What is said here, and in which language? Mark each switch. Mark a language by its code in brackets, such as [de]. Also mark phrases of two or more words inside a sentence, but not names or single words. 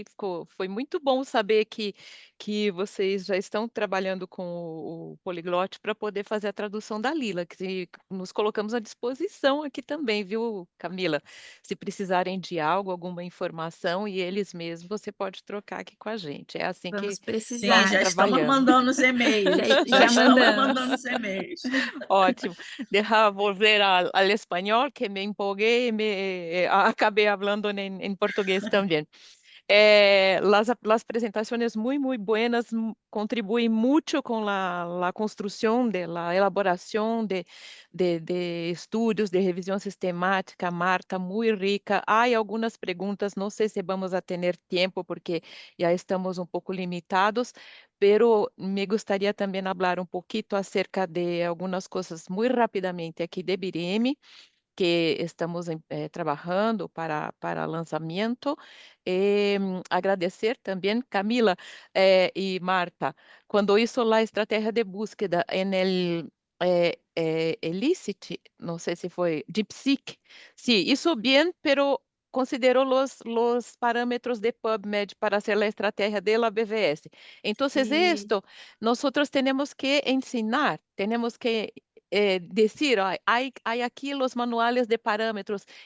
[pt] Foi muito bom saber que vocês já estão trabalhando com o Poliglote para poder fazer a tradução da Lila, que nos colocamos à disposição aqui também, viu, Camila? Se precisarem de algo, alguma informação, e eles mesmos, você pode trocar aqui com a gente. É assim que Vamos Sim, precisar. já estamos trabalhamos. mandando os e-mails. Já estamos mandamos. mandando os e-mails. Ótimo. [es] Deja volver al español, que me empolgué y acabé hablando en portugués también. Las presentaciones muy buenas contribuyen mucho con la construcción de la elaboración de estudios, de revisión sistemática. Marta, muy rica. Hay algunas preguntas, no sé si vamos a tener tiempo porque ya estamos un poco limitados, pero me gustaría también hablar un poquito acerca de algunas cosas muy rápidamente aquí de Bireme, que estamos trabajando para lançamento. [pt] Agradecer também, Camila e Marta, quando hizo a estratégia de [es] búsqueda en el [pt] Elicit, não sei se foi DeepSeek, [es] sí, hizo bien, pero considerou los parámetros de PubMed para hacer la estrategia de la BVS. Entonces, Sí. esto nosotros tenemos que ensinar, tenemos que decir, hay aquí los manuales de parámetros.